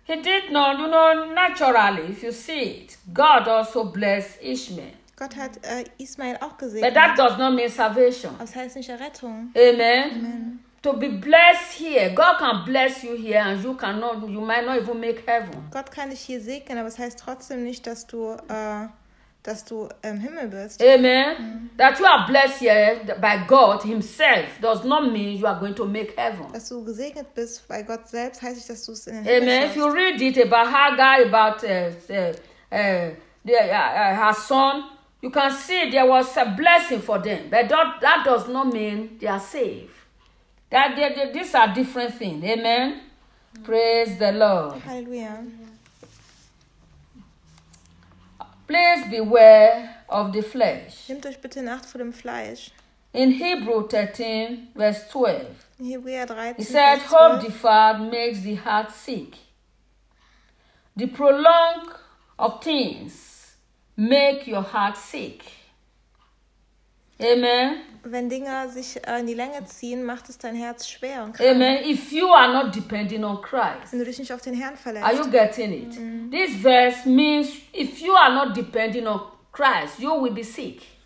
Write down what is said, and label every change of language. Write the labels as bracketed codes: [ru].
[en] He did not, you know, naturally, if you see it, God also blessed Ishmael. [de] Gott hat Ismael auch gesehen. [en] But that does not mean salvation. [de] Das heißt nicht Errettung. [en] Amen. Amen. To be blessed here, God can bless you here, and you cannot, you might not even make heaven. [de] Gott kann dich hier segnen, aber es heißt trotzdem nicht, dass du dass du im Himmel bist. [en] Amen. Mm. That you are blessed here by God himself does not mean you are going to make heaven. [de] Dass du gesegnet bist bei Gott selbst, heißt nicht, dass du es in den Himmel schaffst. [en] Amen. If you read it about Hagar, about her son, you can see there was a blessing for them. But that does not mean they are saved. That they, these are different things. Amen. Mm. Praise the Lord. Hallelujah. Please beware of the flesh. [de] Nehmt euch bitte in Acht vor dem Fleisch. [en] In Hebrews 13, verse 12. It says, hope deferred makes the heart sick. The prolong of things make your heart sick. Amen. [de] Wenn Dinge sich in die Länge ziehen, macht es dein Herz schwer und krank. [en] Amen. If you are not depending on Christ, [de] wenn du dich nicht auf den Herrn verlässt, [en] are you getting it? Mm-hmm. This verse means if you are not depending on Christ, you will be sick.